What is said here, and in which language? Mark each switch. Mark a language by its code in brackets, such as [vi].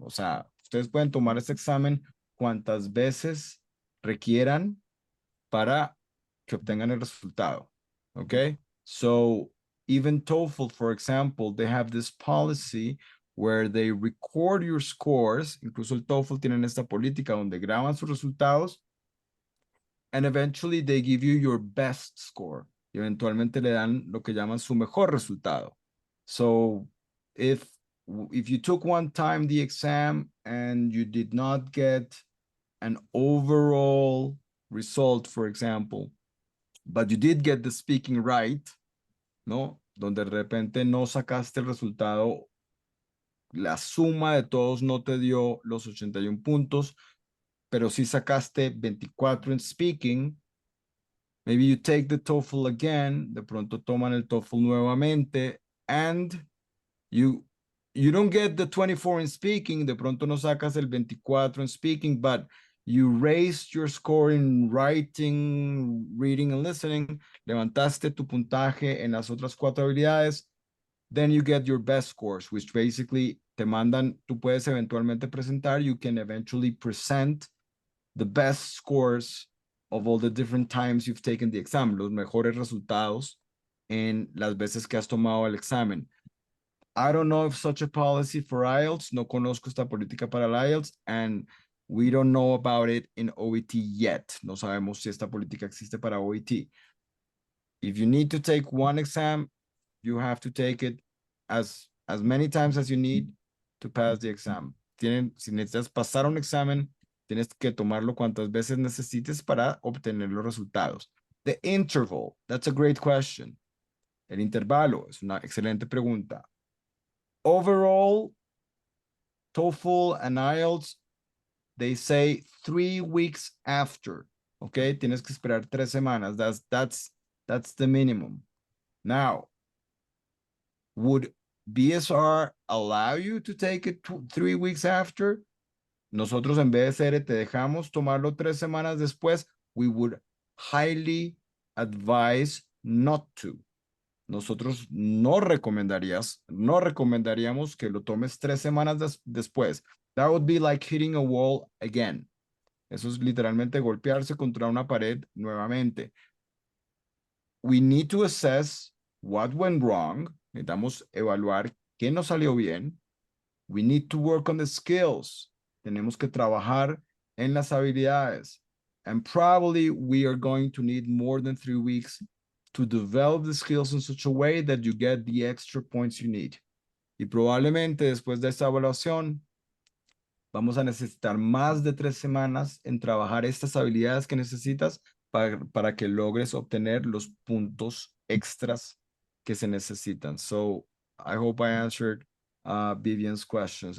[es] O sea, ustedes pueden tomar este examen cuantas veces requieran para que obtengan el resultado. [en] Okay? So even TOEFL, for example, they have this policy where they record your scores. [es] Incluso el TOEFL tienen esta política donde graban sus resultados, [en] and eventually they give you your best score. [es] Y eventualmente le dan lo que llaman su mejor resultado. [en] So if you took one time the exam and you did not get an overall result, for example, but you did get the speaking right, ¿no? [es] Donde de repente no sacaste el resultado, la suma de todos no te dio los 81 puntos, pero sí sacaste 24 en speaking. [en] Maybe you take the TOEFL again, [es] de pronto toman el TOEFL nuevamente, [en] and you don't get the 24 in speaking, [es] de pronto no sacas el 24 [en] in speaking, but you raised your score in writing, reading, and listening, [es] levantaste tu puntaje en las otras 4 habilidades, [en] then you get your best scores, which basically [es] te mandan, tú puedes eventualmente presentar, [en] you can eventually present the best scores of all the different times you've taken the exam, [es] los mejores resultados en las veces que has tomado el examen. [en] I don't know if such a policy for IELTS, [es] no conozco esta política para el IELTS, [en] and we don't know about it in OET yet. [es] No sabemos si esta política existe para OET. [en] If you need to take one exam, you have to take it as many times as you need to pass the exam. [es] Si necesitas pasar un examen, tienes que tomarlo cuantas veces necesites para obtener los resultados. [en] The interval, that's a great question. [es] El intervalo es una excelente pregunta. [en] Overall, TOEFL and IELTS, they say 3 weeks after. [es] Okay, tienes que esperar 3 semanas. [en] That's the minimum. Now, would BSR allow you to take it 3 weeks after? [es] Nosotros en BSR te dejamos tomarlo 3 semanas después. [en] We would highly advise not to. [es] Nosotros no recomendaríamos que lo tomes 3 semanas después. [en] That would be like hitting a wall again. [es] Eso es literalmente golpearse contra una pared nuevamente. [en] We need to assess what went wrong. [es] Necesitamos evaluar qué no salió bien. [en] We need to work on the skills. [es] Tenemos que trabajar en las habilidades. [en] And probably we are going to need more than 3 weeks to develop the skills in such a way that you get the extra points you need. [es] Y probablemente después de esta evaluación, vamos a necesitar más de 3 semanas en trabajar estas habilidades que necesitas para que logres obtener los puntos extras que se necesitan. [en] So I hope I answered Vivian's questions.